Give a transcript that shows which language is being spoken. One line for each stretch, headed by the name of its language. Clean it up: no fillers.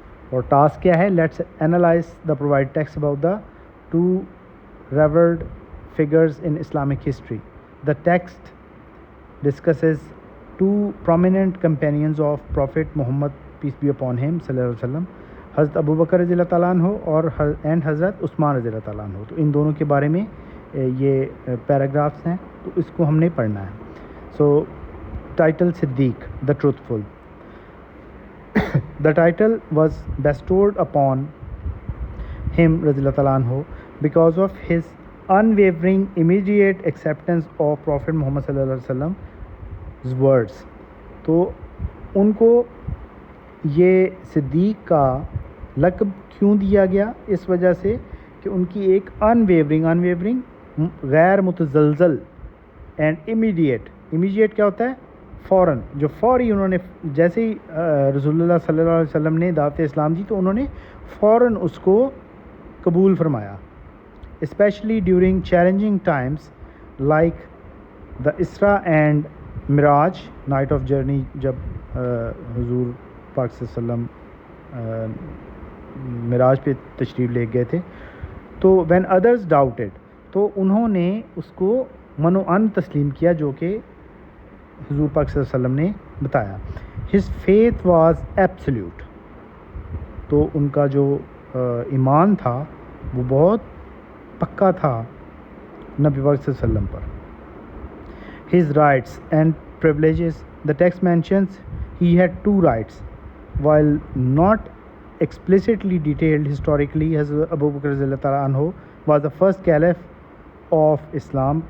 Urdu: اور ٹاسک کیا ہے؟
English: Let's analyse the provide text about the two revered figures in Islamic history. The text discusses two prominent companions of Prophet Muhammad, peace be upon him, sallallahu alaihi wasallam, حضرت Abu Bakr رضی اللہ تعالیٰ عنہ اور حضرت Usman رضی اللہ تعالیٰ عنہ.
Urdu: تو ان دونوں کے بارے میں یہ پیراگرافس ہیں, تو اس کو ہم نے پڑھنا ہے.
English: So title Siddiq, the truthful. The title was bestowed upon him رضی اللہ تعالیٰ عنہ because of his unwavering immediate acceptance of Prophet Muhammad صلی اللہ علیہ وسلم's words.
Urdu: تو ان کو یہ صدیق کا لقب کیوں دیا گیا؟ اس وجہ سے کہ ان کی ایک unwavering غیر متزلزل اینڈ immediate کیا ہوتا ہے؟ فوراً, جو فوری انہوں نے جیسے ہی رسول اللہ صلی اللہ علیہ وسلم نے دعوت اسلام دی تو انہوں نے فوراً اس کو قبول فرمایا.
English: especially during challenging times like the Isra and Miraj, night of journey,
Urdu: جب حضور پاک صلی اللہ علیہ وسلم معراج پہ تشریف لے گئے تھے. تو
English: when others doubted,
Urdu: تو انہوں نے اس کو من و ان تسلیم کیا جو کہ حضور پاک صلی اللہ علیہ وسلم نے بتایا.
English: his faith was absolute.
Urdu: تو ان کا جو ایمان تھا وہ بہت پکا تھا, نبی پاک صلی اللہ علیہ وسلم پر.
English: His rights and privileges. The text mentions he had 2 rights. While not explicitly detailed historically, Hazrat Abu Bakr radhiyallahu ta'ala anhu was the first caliph of Islam.